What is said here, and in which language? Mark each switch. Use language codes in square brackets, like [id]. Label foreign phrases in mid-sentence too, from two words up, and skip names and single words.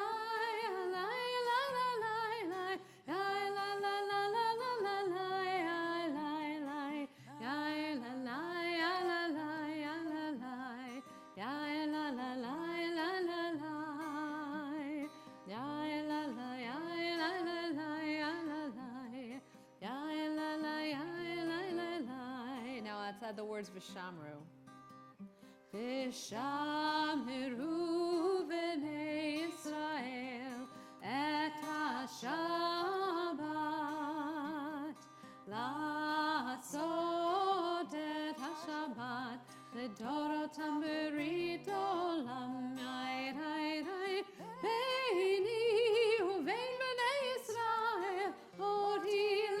[en] ya la la la la, ya la la la la la la, ya la la, ya la la ya la la ya la la, ya la la la la la la, ya la la ya la la la ya la la, ya la la ya la la la. Now let's add the words Vishamru. [he] ושמרו בני ישראל את השבת לעשות את השבת לדורותם ברית עולם ביני ובין בני ישראל אותי